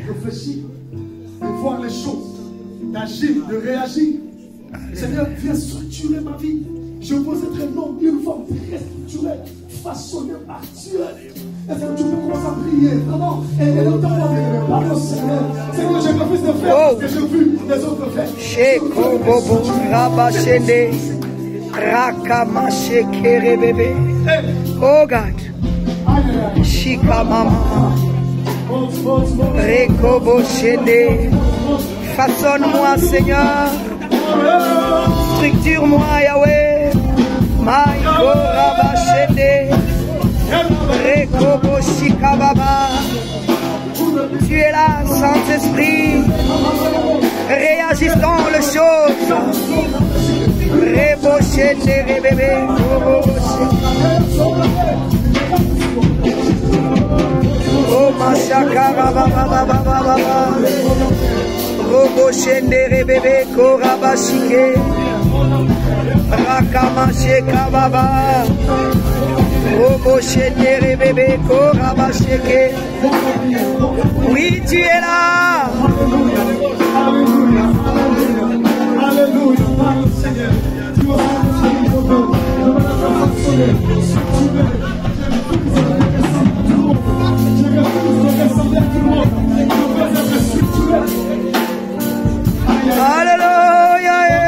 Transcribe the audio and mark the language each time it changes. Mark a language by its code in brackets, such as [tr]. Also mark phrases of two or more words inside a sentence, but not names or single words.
[fr] de réfléchir, de voir les choses, d'agir, de réagir. Seigneur, viens structurer ma vie. Je veux être un homme, une femme très structurée, façonnée par Dieu. Est-ce que tu peux commencer à prier? Vraiment, et entends-moi, parle au Seigneur. Seigneur, j'ai pas plus de faire parce que j'ai vu les autres faire. Sheko bobo rabashende rakamache kerebebe. [en] Oh God. Shika mama. Rekobo shende. [fr] Façonne-moi, Seigneur. Structure-moi, Yahweh. Maïko rabashende. Rekobo shika baba. Tu es là, Saint-Esprit. Réagissons les choses. Rebochete, rebébé, oh, machakara, baba. Robochende, rebébé, korabashike. Rakamache, kababa. Robochende, rebébé, korabashike. Oui, tu es là. Alléluia, Seigneur. Tu vas Alléluia.